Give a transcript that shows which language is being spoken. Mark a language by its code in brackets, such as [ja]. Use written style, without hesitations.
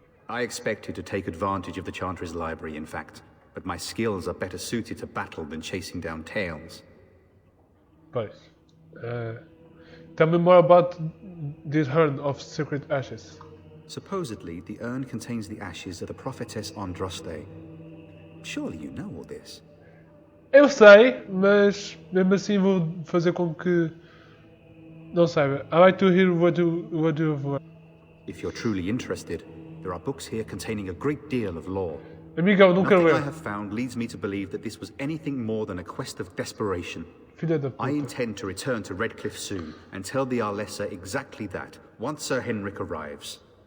[en] I expected to take advantage of the Chantry's library, in fact. But my skills are better suited to battle than chasing down tales. [pt] Pois. [en] Tell me more about this urn of secret ashes. Supposedly, the urn contains the ashes of the prophetess Andraste. Surely you know all this. [pt] Eu sei, mas mesmo assim vou fazer com que não saiba. [en] I like to hear what you have learned. If you're truly interested, there are books here containing a great deal of lore. [pt] Amigo, não quero [en] Nothing I [pt] ler. [en] have found leads me to believe that this was anything more than a quest of desperation. [pt] Filha da puta. [en] I intend to return to Redcliffe soon and tell the Arlessa exactly that, once Sir Henrik arrives.